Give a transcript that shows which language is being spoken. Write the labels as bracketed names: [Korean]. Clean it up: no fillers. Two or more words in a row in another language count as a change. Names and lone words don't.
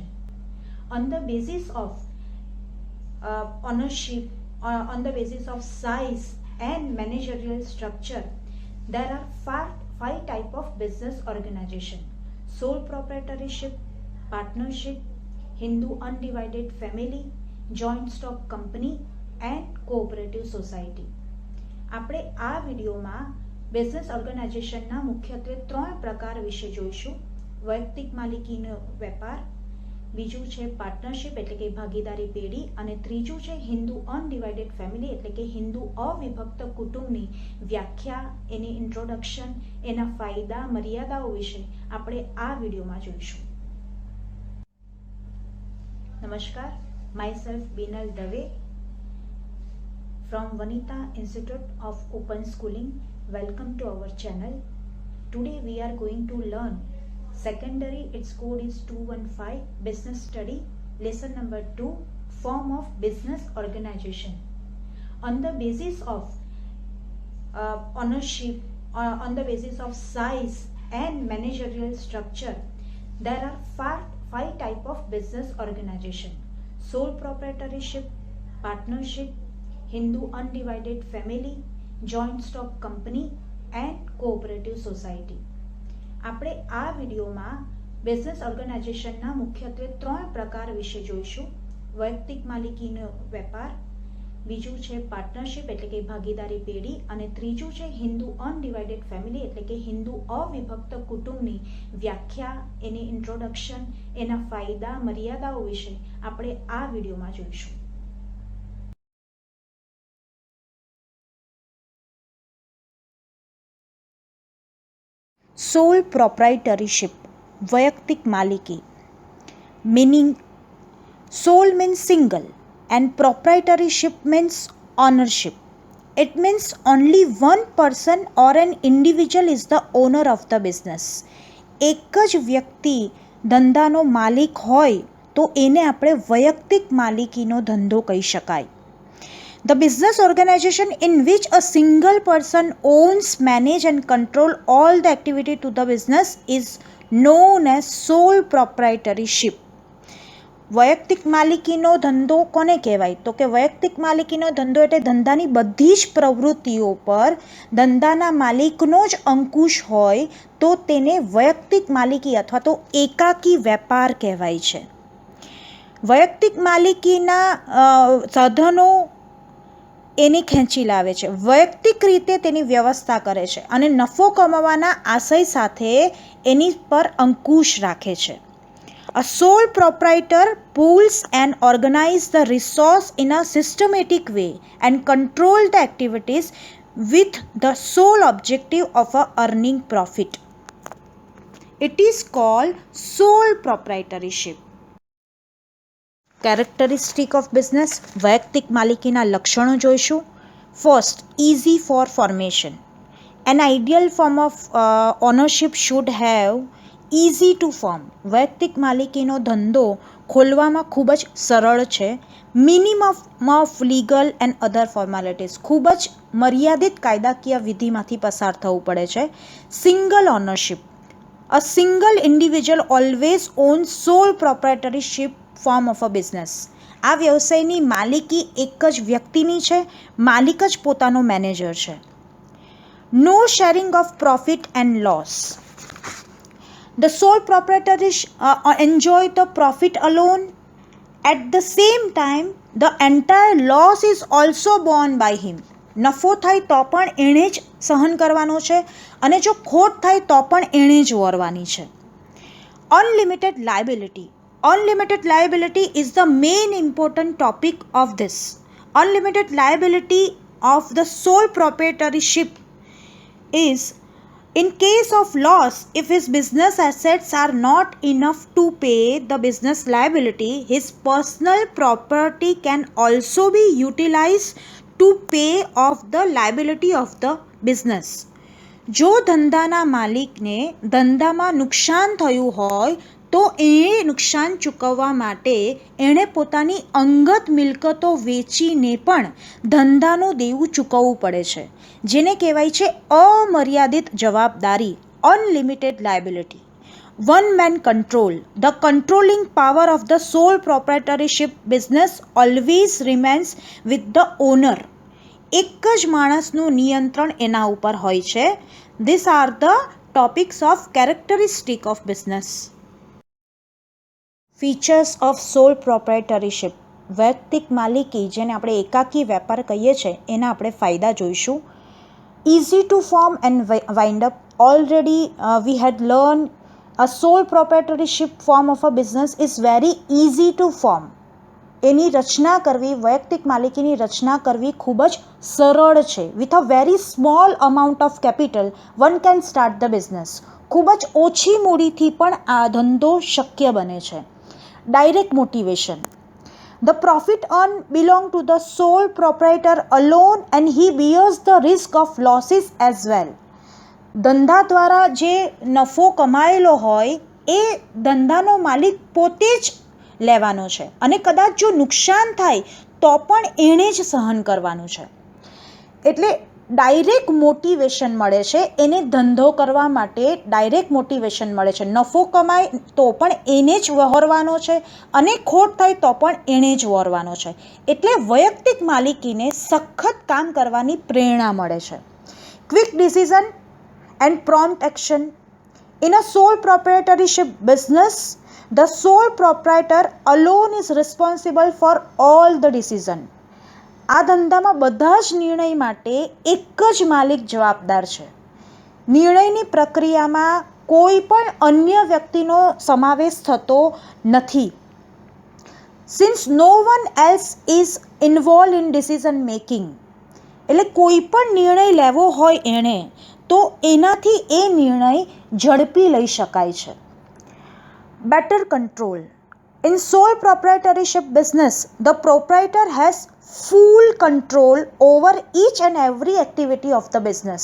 [English] On the basis of ownership, on the basis of size and managerial structure, there are five type of business organization: sole proprietorship, partnership, Hindu undivided family, joint stock company and cooperative society. [Gujarati] આપણે આ વિડીયોમાં [English] business organizationના [Gujarati] મુખ્યત્વે ત્રણ પ્રકાર વિશે જોઈશું. વૈયક્તિક માલિકીનો વેપાર, બીજું છે પાર્ટનરશિપ એટલે કે ભાગીદારી પેઢી, અને ત્રીજું છે [English] Hindu undivided family [Gujarati] એટલે કે હિન્દુ અવિભક્ત કુટુંબની વ્યાખ્યા, એની ઇન્ટ્રોડક્શન, એના ફાયદા મર્યાદાઓ વિશે આપણે આ વિડીયોમાં જોઈશું. નમસ્કાર, [English] myself Binal Dave from Vanita Institute of Open Schooling. Welcome to our channel. Today we are going to learn secondary, its code is 215, business study, lesson number 2, form of business organization. On the basis of ownership, on the basis of size and managerial structure, there are five type of business organization: sole proprietorship, partnership, Hindu undivided family, joint stock company and cooperative society. [Gujarati] આપણે આ વિડીયોમાં [English] business organizationના [Gujarati] મુખ્યત્વે ત્રણ પ્રકાર વિશે જોઈશું. વૈયક્તિક માલિકીનો વેપાર, બીજું છે પાર્ટનરશિપ એટલે કે ભાગીદારી પેઢી, અને ત્રીજું છે [English] Hindu undivided family [Gujarati] એટલે કે હિન્દુ અવિભક્ત કુટુંબની વ્યાખ્યા, એની ઇન્ટ્રોડક્શન, એના ફાયદા મર્યાદાઓ વિશે આપણે આ વિડીયોમાં જોઈશું. [English] Sole proprietorship, [Gujarati] વૈયક્તિક માલિકી. [English] Meaning, sole means single and proprietorship means ownership. It means only one person or an individual is the owner of the business. [Gujarati] એક જ વ્યક્તિ ધંધાનો માલિક હોય તો એને આપણે વૈયક્તિક માલિકીનો ધંધો કહી શકાય. [English] The business organization in which a single person owns, manage and control all the activity to the business is known as sole proprietorship. [Gujarati] વૈયક્તિક માલિકીનો ધંધો કોને કહેવાય? તો કે વૈયક્તિક માલિકીનો ધંધો એટલે ધંધાની બધી જ પ્રવૃત્તિઓ પર ધંધાના માલિકનો જ અંકુશ હોય તો તેને વૈયક્તિક માલિકી અથવા તો એકાકી વેપાર કહેવાય છે. વૈયક્તિક માલિકીના સાધનો એને ખેંચી લાવે છે, વૈયક્તિક રીતે તેની વ્યવસ્થા કરે છે અને નફો કમાવાના આશય સાથે એની પર અંકુશ રાખે છે. [English] A sole proprietor pools and organizes the resource in a systematic way and control the activities with the sole objective of earning profit. It is called sole proprietorship. Characteristic of business, [Gujarati] વૈયક્તિક માલિકીના લક્ષણો જોઈશું. [English] First, easy for formation. An ideal form of ownership should have easy to form. [Gujarati] વૈયક્તિક માલિકીનો ધંધો ખોલવામાં ખૂબ જ સરળ છે. [English] minimum of legal and other formalities, [Gujarati] ખૂબ જ મર્યાદિત કાયદાકીય વિધિમાંથી પસાર થવું પડે છે. [English] single ownership, a single individual always own sole proprietorship form of a business. [Gujarati] આ વ્યવસાયની માલિકી એક જ વ્યક્તિની છે, માલિક જ પોતાનો મેનેજર છે. [English] no sharing of profit and loss. The sole proprietor enjoy the profit alone. At the same time, the entire loss is also borne by him. [Gujarati] નફો થાય તો પણ એણે જ સહન કરવાનો છે અને જો ખોટ થાય તો પણ એણે જ વરવાની છે. [English] Unlimited liability. Unlimited liability is the main important topic of this. Unlimited liability of the sole proprietorship is in case of loss, if his business assets are not enough to pay the business liability, his personal property can also be utilized to pay off the liability of the business. [Gujarati] જો ધંધાના માલિકને ધંધામાં નુકસાન થયું હોય તો એ નુકસાન ચૂકવવા માટે એણે પોતાની અંગત મિલકતો વેચીને પણ ધંધાનું દેવું ચૂકવવું પડે છે, જેને કહેવાય છે અમર્યાદિત જવાબદારી, [English] unlimited liability. One man control. The controlling power of the sole proprietorship business always remains with the owner. [Gujarati] એક જ માણસનું નિયંત્રણ એના ઉપર હોય છે. [English] These are the topics of characteristic of business. Features of sole proprietorship. [Gujarati] વૈયક્તિક માલિકી, જેને આપણે એકાકી વેપાર કહીએ છીએ, એના આપણે ફાયદા જોઈશું. [English] Easy to form and wind up. Already we had learned a sole proprietorship form of a business is very easy to form. [Gujarati] એની રચના કરવી, વૈયક્તિક માલિકીની રચના કરવી ખૂબ જ સરળ છે. [English] with a very small amount of capital one can start the business. [Gujarati] ખૂબ જ ઓછી મૂડીથી પણ આ ધંધો શક્ય બને છે. [English] direct motivation. The profit earned belong to the sole proprietor alone and he bears the risk of losses as well. [Gujarati] ધંધા દ્વારા જે નફો કમાયેલો હોય એ ધંધાનો માલિક પોતે જ લેવાનો છે અને કદાચ જો નુકસાન થાય તો પણ એણે જ સહન કરવાનું છે. એટલે [English] direct motivation [Gujarati] મળે છે એને ધંધો કરવા માટે. [English] direct motivation [Gujarati] મળે છે. નફો કમાય તો પણ એને જ વહોરવાનો છે અને ખોટ થાય તો પણ એણે જ વહોરવાનો છે. એટલે વૈયક્તિક માલિકીને સખત કામ કરવાની પ્રેરણા મળે છે. [English] quick decision and prompt action. In a sole proprietorship business, the sole proprietor alone is responsible for all the decision. [Gujarati] આ ધંધામાં બધા જ નિર્ણય માટે એક જ માલિક જવાબદાર છે. નિર્ણયની પ્રક્રિયામાં કોઈ પણ અન્ય વ્યક્તિનો સમાવેશ થતો નથી. [English] Since no one else is involved in decision making, [Gujarati] એટલે કોઈ પણ નિર્ણય લેવો હોય એણે તો એનાથી એ નિર્ણય ઝડપી લઈ શકાય છે. [English] better control. in sole proprietorship business the proprietor has full control over each and every activity of the business.